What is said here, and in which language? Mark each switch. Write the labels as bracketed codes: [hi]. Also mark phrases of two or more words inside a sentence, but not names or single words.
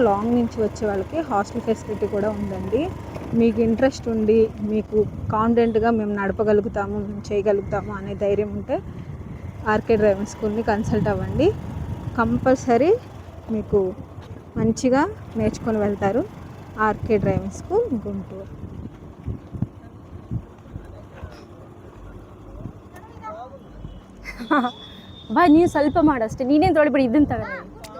[te] లాంగ్ నుంచి వచ్చే వాళ్ళకి హాస్టల్ ఫెసిలిటీ కూడా ఉందండి. మీకు ఇంట్రెస్ట్ ఉండి మీకు కాన్ఫిడెంట్గా మేము నడపగలుగుతాము, మేము చేయగలుగుతాము అనే ధైర్యం ఉంటే ఆర్కే డ్రైవింగ్ స్కూల్ని కన్సల్ట్ అవ్వండి. కంపల్సరీ మీకు మంచిగా నేర్చుకొని వెళ్తారు. ఆర్కే డ్రైవింగ్ స్కూల్ గుంటూరు. [kn] ಬಾ, ನೀವು ಸ್ವಲ್ಪ ಮಾಡಷ್ಟೇ, ನೀನೇನು ತೊಳಿಬಿಡಿ ಇದನ್ನು ತಗೊಂಡು.